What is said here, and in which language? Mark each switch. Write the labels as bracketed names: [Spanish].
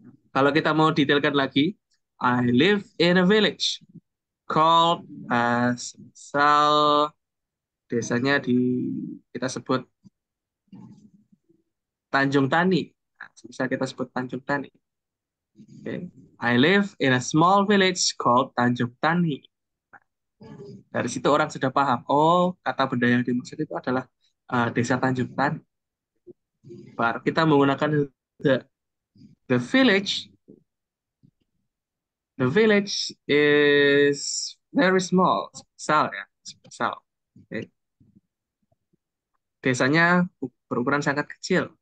[Indonesian] Kalau kita mau detailkan lagi, [English] I live in a village called as, [Indonesian] misal desanya kita sebut Tanjung Tani. Nah, bisa kita sebut Tanjung Tani. [English] Okay. I live in a small village called Tanjung Tani. [Indonesian] Dari situ orang sudah paham. Oh, kata benda yang dimaksud itu adalah desa Tanjung Tani. Baru kita menggunakan the. [English] The village. The village is very small. [Indonesian] Misal ya. Misal. Okay. Desanya berukuran sangat kecil.